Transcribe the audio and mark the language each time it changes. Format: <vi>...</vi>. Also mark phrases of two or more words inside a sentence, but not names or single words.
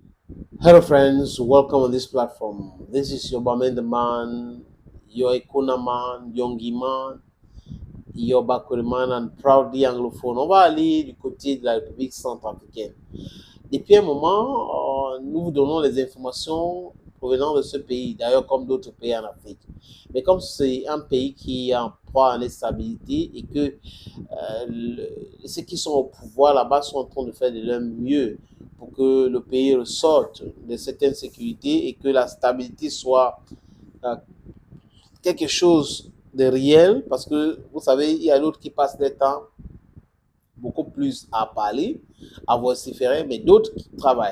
<en>Hello, friends. Welcome on this platform. This is your Bamenda man, your Ekuna man, Yongi man, your Bakuri man, and proudly anglophone.</en> <fr>On va aller du côté de la République centrafricaine. Depuis un moment, nous vous donnons les informations provenant de ce pays, d'ailleurs comme d'autres pays en Afrique. Mais comme c'est un pays qui est en proie à l'instabilité et que ceux qui sont au pouvoir là-bas sont en train de faire de leur mieux pour que le pays ressorte de cette insécurité et que la stabilité soit euh, quelque chose de réel, parce que vous savez, il y a d'autres qui passent leur temps beaucoup plus à parler, à vociférer, mais d'autres qui travaillent.</fr>